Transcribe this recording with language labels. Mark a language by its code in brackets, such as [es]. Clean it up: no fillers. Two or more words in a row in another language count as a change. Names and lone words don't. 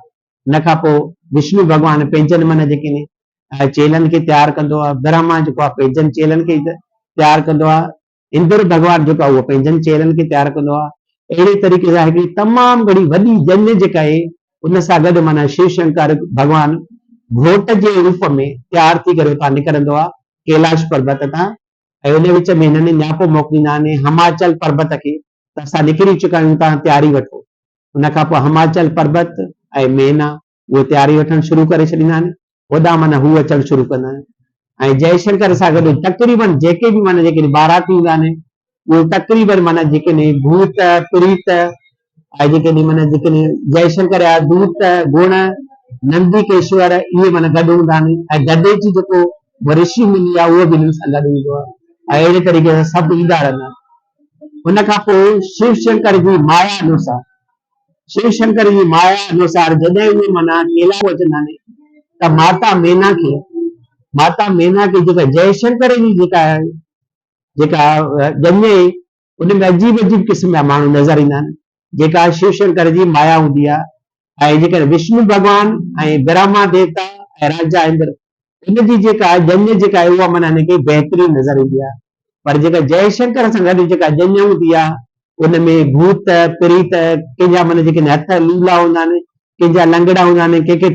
[sd] उन खां पोइ विष्णु भॻवान पंहिंजनि माना जेके चेलनि खे तयारु कंदो आहे, ब्रह्मा जेको आहे पंहिंजनि चेलनि खे तयारु कंदो आहे, इंद्र भॻवान जेको आहे उहो पंहिंजनि चेलनि खे तयारु कंदो आहे। अहिड़े तरीक़े सां हिकिड़ी तमामु घणी वॾी जंज जेका आहे उन सां गॾु माना शिव शंकर भॻवान घोट जे रूप में तयारु थी करे उतां निकिरंदो आहे कैलाश पर्वत तां ऐं उन विच में हिननि न्यापो मोकिलींदा आहिनि हिमाचल पर्वत खे त असां निकिरी चुका आहियूं, तव्हां तयारी वठो। उन खां पोइ हिमाचल पर्वत ऐं मेना उहे तयारी वठणु शुरू करे छॾींदा आहिनि, होॾां माना हू अचणु शुरू कंदा आहिनि ऐं जयशंकर सां गॾु तक़रीबन जेके बि माना जेके बाराती हूंदा आहिनि उहे तक़रीबन माना जेके भूत प्रीत ऐं जेके माना जेके जयशंकर जा दूत गुण नंदीकेश्वर इहे माना गॾु हूंदा आहिनि ऐं गॾे जी जेको ऋषि मुनि आहे उहो बि हिननि सां गॾु हूंदो आहे ऐं अहिड़े तरीक़े सां सभु ईंदा रहंदा आहिनि। उन खां पोइ शिव शंकर जी माया अनुसार शिव शंकर जी माया अनुसार जॾहिं उहे माना कैलाश अचंदा आहिनि त माता मेना खे जेका जयशंकर जी जेका ॼञे उन में अजीब अजीब क़िस्म जा माण्हू नज़र ईंदा आहिनि जेका शिव शंकर जी माया हूंदी आहे ऐं जेकर विष्णु भॻवान ऐं ब्रह्मा देवता ऐं राजा इंद्र इनजी जेका ॼञ जेका आहे उहा माना हिनखे बहितरीन नज़र ईंदी आहे। पर जेका जयशंकर सां गॾु जेका ॼञ हूंदी आहे उन में भूत प्रीत कंहिंजा माना जेके हथ लूला हूंदा आहिनि, कंहिंजा लंगड़ा हूंदा आहिनि, कंहिंखे